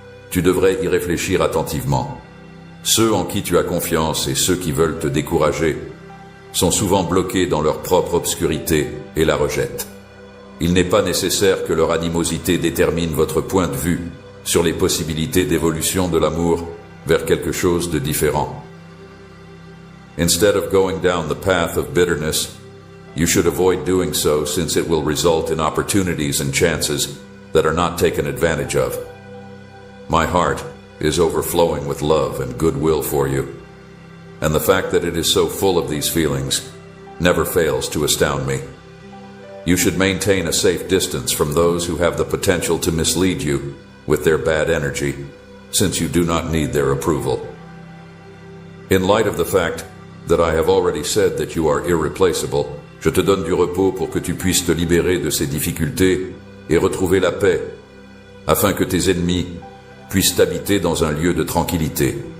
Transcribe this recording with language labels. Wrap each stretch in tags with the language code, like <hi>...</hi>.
<fr>Tu devrais y réfléchir attentivement. Ceux en qui tu as confiance et ceux qui veulent te décourager sont souvent bloqués dans leur propre obscurité et la rejettent. Il n'est pas nécessaire que leur animosité détermine votre point de vue sur les possibilités d'évolution de l'amour vers quelque chose de différent.</fr> <en>Instead of going down the path of bitterness, you should avoid doing so since it will result in opportunities and chances that are not taken advantage of. My heart is overflowing with love and goodwill for you, and the fact that it is so full of these feelings never fails to astound me. You should maintain a safe distance from those who have the potential to mislead you with their bad energy, since you do not need their approval. In light of the fact that I have already said that you are irreplaceable,</en> <fr>je te donne du repos pour que tu puisses te libérer de ces difficultés et retrouver la paix, afin que tes ennemis puissent habiter dans un lieu de tranquillité.</fr>